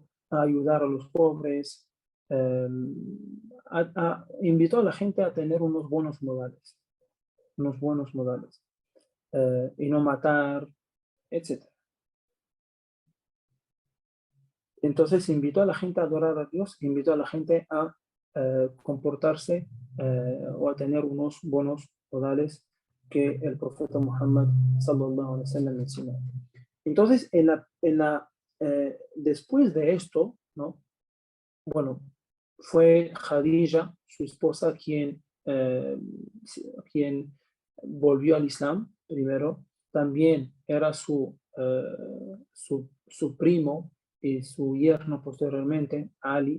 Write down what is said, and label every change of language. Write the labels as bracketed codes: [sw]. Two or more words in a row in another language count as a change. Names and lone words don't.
[es] A ayudar a los pobres, invitó a la gente a tener unos buenos modales, y no matar, etc. Entonces invitó a la gente a adorar a Dios, invitó a la gente a comportarse o a tener unos buenos modales que el profeta Muhammad [ar] صلى الله عليه وسلم [es] mencionó. Entonces, después de esto, ¿no? Bueno, fue Khadija, su esposa, quien volvió al Islam primero. También era su primo y su yerno posteriormente, Ali.